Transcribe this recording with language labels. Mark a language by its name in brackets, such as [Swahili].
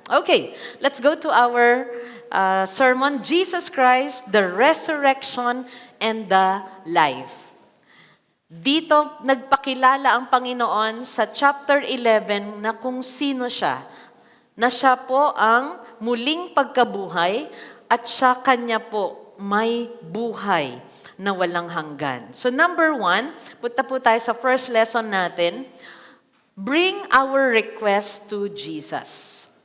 [English] Okay, let's go to our sermon, Jesus Christ, the Resurrection and the Life. [Filipino] Dito, nagpakilala ang Panginoon sa chapter 11 na kung sino siya. Na siya po ang muling pagkabuhay at siya kanya po may buhay na walang hanggan. So number 1, punta po tayo sa first lesson natin. [English] Bring our request to Jesus.